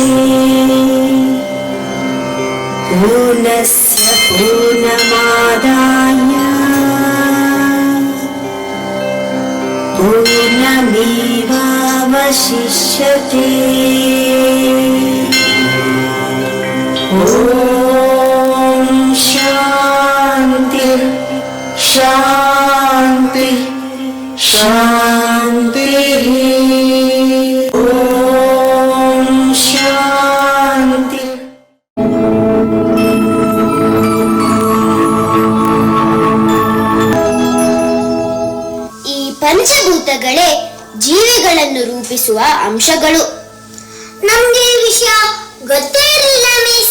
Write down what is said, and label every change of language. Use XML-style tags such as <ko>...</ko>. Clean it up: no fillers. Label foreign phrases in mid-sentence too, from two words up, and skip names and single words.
<sa>पूर्णस्य पूर्णमादाय पूर्णमेवावशिष्यते ॐ शान्ति शान्ति शान्तिः ॐ शान्ति</sa> <kn>ಈ ಪಂಚಭೂತಗಳೇ ಜೀವಿಗಳನ್ನು ರೂಪಿಸುವ ಅಂಶಗಳು. ನಮ್ಗೆ ಈ ವಿಷಯ ಗೊತ್ತೇ ಇರಲಿಲ್ಲ ಮಿಸ್.</kn>